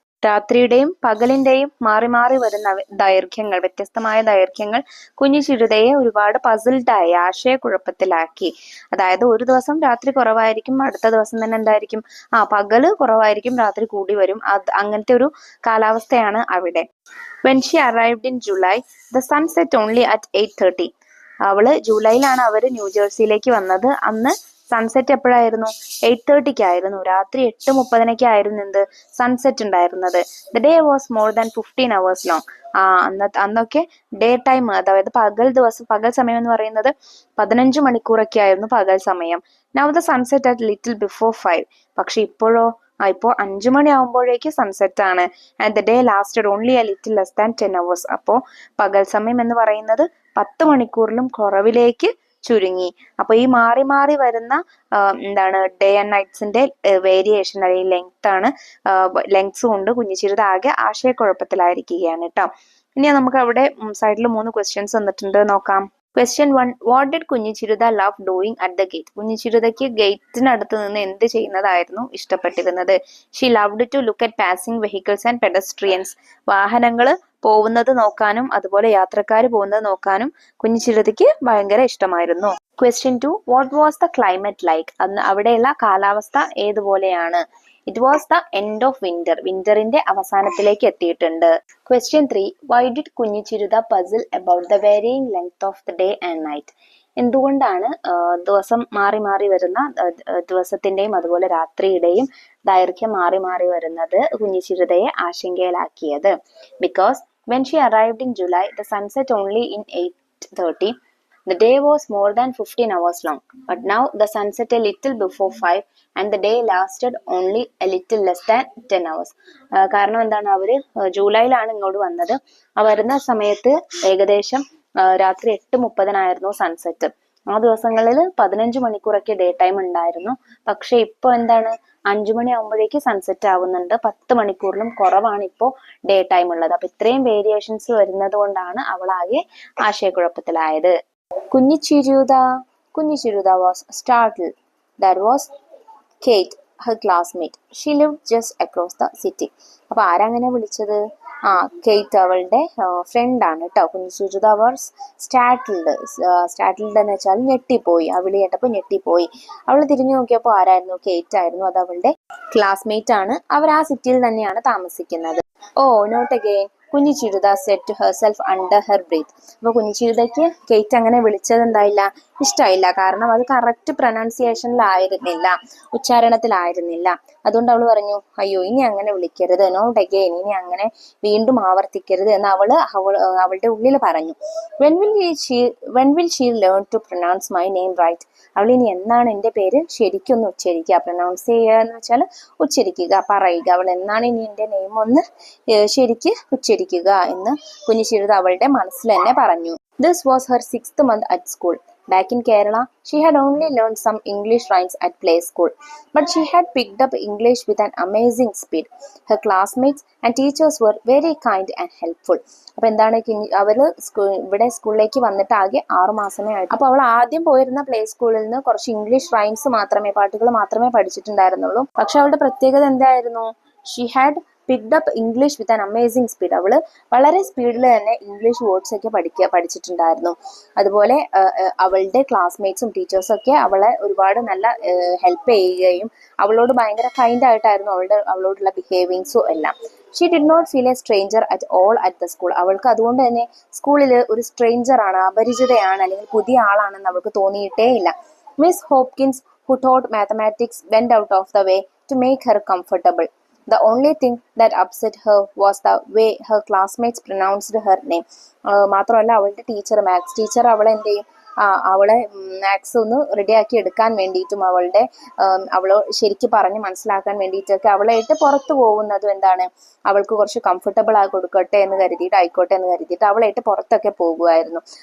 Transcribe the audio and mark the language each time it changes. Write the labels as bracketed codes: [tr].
[ml] രാത്രിയുടെയും പകലിന്റെയും മാറി മാറി വരുന്ന ദൈർഘ്യങ്ങൾ, വ്യത്യസ്തമായ ദൈർഘ്യങ്ങൾ കുഞ്ഞിച്ചിരുതയെ ഒരുപാട് പസിൽഡായി, ആശയക്കുഴപ്പത്തിലാക്കി. അതായത് ഒരു ദിവസം രാത്രി കുറവായിരിക്കും, അടുത്ത ദിവസം തന്നെ എന്തായിരിക്കും, പകല് കുറവായിരിക്കും, രാത്രി കൂടി വരും. അങ്ങനത്തെ ഒരു കാലാവസ്ഥയാണ് അവിടെ. [en] When she arrived in July, the sun set only at 8:30. [ml] അവള് ജൂലൈയിലാണ് അവര് ന്യൂജേഴ്സിയിലേക്ക് വന്നത്. അന്ന് സൺസെറ്റ് എപ്പോഴായിരുന്നു? 8:30 രാത്രി 8:30 എന്ത് സൺസെറ്റ് ഉണ്ടായിരുന്നത്. [en] The day was more than 15 hours long. [ml] അന്നൊക്കെ ഡേ ടൈം, അതായത് പകൽ സമയം എന്ന് പറയുന്നത് 15 മണിക്കൂറൊക്കെ ആയിരുന്നു പകൽ സമയം. [en] Now the sunset at little before 5. [ml] പക്ഷെ ഇപ്പോഴോ? ഇപ്പോൾ 5 മണി ആകുമ്പോഴേക്ക് സൺസെറ്റ് ആണ്. [en] And the day lasted only a little less than 10 hours. [ml] അപ്പോൾ പകൽ സമയം എന്ന് പറയുന്നത് 10 മണിക്കൂറിലും കുറവിലേക്ക് ചുരുങ്ങി. അപ്പൊ ഈ മാറി മാറി വരുന്ന ഡേ ആൻഡ് നൈറ്റ്സിന്റെ വേരിയേഷൻ അല്ലെങ്കിൽ ലെങ്ത്സ് കൊണ്ട് കുഞ്ഞിച്ചിരുത ആകെ ആശയക്കുഴപ്പത്തിലായിരിക്കുകയാണ് കേട്ടോ. ഇനി നമുക്ക് അവിടെ സൈഡിൽ 3 ക്വസ്റ്റ്യൻസ് വന്നിട്ടുണ്ട്, നോക്കാം. [en] Question 1. What did Kunjichirutha love doing at the gate? [ml] കുഞ്ഞിച്ചിരുതയ്ക്ക് ഗേറ്റിനടുത്ത് നിന്ന് എന്ത് ചെയ്യുന്നതായിരുന്നു ഇഷ്ടപ്പെട്ടിരുന്നത്? [en] She loved to look at passing vehicles and pedestrians. [ml] വാഹനങ്ങൾ പോകുന്നത് നോക്കാനും അതുപോലെ യാത്രക്കാർ പോകുന്നത് നോക്കാനും കുഞ്ഞിച്ചിരുതയ്ക്ക് ഭയങ്കര ഇഷ്ടമായിരുന്നു. [en] Question 2. What was the climate like? [ml] അന്ന് അവിടെയുള്ള കാലാവസ്ഥ ഏതുപോലെയാണ്? [en] It was the end of winter. [ml] വിന്ററിന്റെ അവസാനത്തിലേക്ക് എത്തിയിട്ടുണ്ട്. [en] Question 3. Why did Kunjichirutha puzzle about the varying length of the day and night? [ml] എന്തുകൊണ്ടാണ് ദിവസം മാറി മാറി വരുന്ന ദിവസത്തിന്റെയും അതുപോലെ രാത്രിയുടെയും ദൈർഘ്യം മാറി മാറി വരുന്നത് കുഞ്ഞിച്ചിരുതയെ ആശങ്കയിലാക്കിയത്? [en] Because when she arrived in July, the sunset only in 8:30. The day was more than 15 hours long, but now the sun set a little before 5 and the day lasted only a little less than 10 hours. [ml] കാരണം എന്താണ്, അവര് ജൂലൈയിലാണ് ഇങ്ങോട്ട് വന്നത്. വരുന്ന സമയത്ത് ഏകദേശം രാത്രി 8:30 sunset. ആ ദിവസങ്ങളിൽ 15 മണിക്കൂറൊക്കെ ഡേ ടൈം ഉണ്ടായിരുന്നു. പക്ഷെ ഇപ്പൊ എന്താണ്, 5 മണി ആകുമ്പോഴേക്ക് സൺസെറ്റ് ആവുന്നുണ്ട്. 10 മണിക്കൂറിലും കുറവാണ് ഇപ്പോൾ ഡേ ടൈം ഉള്ളത്. അപ്പൊ ഇത്രയും വേരിയേഷൻസ് വരുന്നത് കൊണ്ടാണ് അവളാകെ ആശയക്കുഴപ്പത്തിലായത്. [en] Kunjichirutha was startled. That was Kate, her classmate. She lived just across the city. [ml] അപ്പൊ ആരങ്ങനെ വിളിച്ചത്? കേറ്റ് അവളുടെ ഫ്രണ്ട് ആണ് കേട്ടോ. കുഞ്ഞിച്ചിരുത [en] was startled [ml] എന്ന് വെച്ചാൽ ഞെട്ടിപ്പോയി. ആ വിളി കേട്ടപ്പോൾ ഞെട്ടിപ്പോയി. അവൾ തിരിഞ്ഞു നോക്കിയപ്പോൾ ആരായിരുന്നു? കേറ്റ് ആയിരുന്നു. അത് അവളുടെ ക്ലാസ്മേറ്റ് ആണ്. അവർ ആ സിറ്റിയിൽ തന്നെയാണ് താമസിക്കുന്നത്. [en] Not again, Kunjichirutha said to herself under her breath. [ml] അപ്പൊ കുഞ്ഞിച്ചിരുതയ്ക്ക് കേറ്റ് അങ്ങനെ വിളിച്ചത് എന്തായില്ല, ഇഷ്ടമായില്ല. കാരണം അത് കറക്റ്റ് പ്രൊനൗൺസിയേഷനിലായിരുന്നില്ല, ഉച്ചാരണത്തിലായിരുന്നില്ല. അതുകൊണ്ട് അവൾ പറഞ്ഞു, അയ്യോ ഇനി അങ്ങനെ വിളിക്കരുത്, [en] not again, [ml] ഇനി അങ്ങനെ വീണ്ടും ആവർത്തിക്കരുത് എന്ന് അവളുടെ ഉള്ളിൽ പറഞ്ഞു. [en] When will she learn to pronounce my name right? [ml] അവൾ ഇനി എന്നാണ് എൻ്റെ പേര് ശരിക്കൊന്ന് ഉച്ചരിക്കുക? പ്രൊനൗൺസ് ചെയ്യുക എന്ന് വെച്ചാൽ ഉച്ചരിക്കുക, പറയുക. അവൾ എന്നാണ് ഇനി എൻ്റെ നെയിം ഒന്ന് ശരിക്ക് ഉച്ചരിക്കുക എന്ന് കുഞ്ഞിച്ചിരുത അവളുടെ മനസ്സിൽ തന്നെ പറഞ്ഞു. [en] This was her 6th month at school. Back in Kerala, she had only learned some English rhymes at play school, but she had picked up English with an amazing speed. Her classmates and teachers were very kind and helpful. [ml] അപ്പൊ എന്താണ്, അവര് ഇവിടെ സ്കൂളിലേക്ക് വന്നിട്ട് ആകെ 6 മാസമേ ആയിട്ട്. അപ്പൊ അവൾ ആദ്യം പോയിരുന്ന പ്ലേ സ്കൂളിൽ നിന്ന് കുറച്ച് ഇംഗ്ലീഷ് റൈംസ് പാട്ടുകൾ മാത്രമേ പഠിച്ചിട്ടുണ്ടായിരുന്നുള്ളൂ. പക്ഷെ അവളുടെ പ്രത്യേകത എന്തായിരുന്നു? [en] She had picked up English with an amazing speed. [ml] അവള് വളരെ സ്പീഡിൽ തന്നെ ഇംഗ്ലീഷ് വേർഡ്സ് ഒക്കെ പഠിച്ചിട്ടുണ്ടായിരുന്നു. അതുപോലെ അവളുടെ ക്ലാസ്മേറ്റ്സും ടീച്ചേഴ്സും ഒക്കെ അവളെ ഒരുപാട് നല്ല ഹെൽപ്പ് ചെയ്യുകയും അവളോട് ഭയങ്കര കൈൻഡ് ആയിട്ടായിരുന്നു അവളോടുള്ള ബിഹേവിങ്സും എല്ലാം. [en] She did not feel a stranger at all at the school. [ml] അവൾക്ക് അതുകൊണ്ട് തന്നെ സ്കൂളിൽ ഒരു സ്ട്രേഞ്ചർ ആണ്, അപരിചിതയാണ്, അല്ലെങ്കിൽ പുതിയ ആളാണെന്ന് അവൾക്ക് തോന്നിയിട്ടേ ഇല്ല. [en] Miss Hopkins who taught mathematics went out of the way to make her comfortable. The only thing that upset her was the way her classmates pronounced her name. [ml] മാത്രമല്ല അവളുടെ ടീച്ചർ, മാത്സ് ടീച്ചർ അവളെ എന്ത് ചെയ്യും, അവളെ maths ഒന്ന് റെഡിയാക്കി എടുക്കാൻ വേണ്ടിയിട്ടും അവളോ ശരിക്കും പറഞ്ഞ് മനസ്സിലാക്കാൻ വേണ്ടിയിട്ടൊക്കെ അവളായിട്ട് പുറത്തു പോകുന്നതും എന്താണ്, അവൾക്ക് കുറച്ച് കംഫർട്ടബിൾ ആയി കൊടുക്കട്ടെ എന്ന് കരുതിയിട്ട്, ആയിക്കോട്ടെ എന്ന് കരുതിയിട്ട് അവളായിട്ട് പുറത്തൊക്കെ പോകുമായിരുന്നു.